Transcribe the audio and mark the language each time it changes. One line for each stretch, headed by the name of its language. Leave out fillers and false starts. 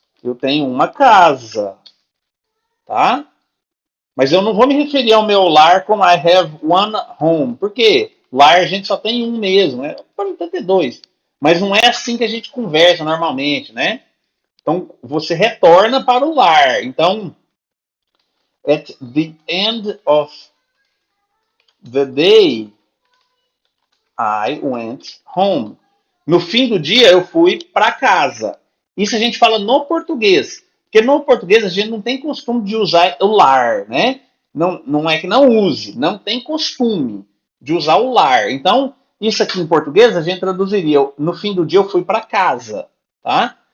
Portuguese: Eu tenho uma casa, tá? Mas eu não vou me referir ao meu lar como
English: I have one home.
Portuguese: Por quê? Lar a gente só tem um mesmo, né? Pode até ter dois. Mas não é assim que a gente conversa normalmente, né? Então, você retorna para o lar.
English: Então, at the end of the day, I went home.
Portuguese: No fim do dia, eu fui para casa. Isso a gente fala no português. Porque no português a gente não tem costume de usar o lar, né? Não, não é que não use, não tem costume de usar o lar. Então, isso aqui em português a gente traduziria: no fim do dia eu fui para casa, tá?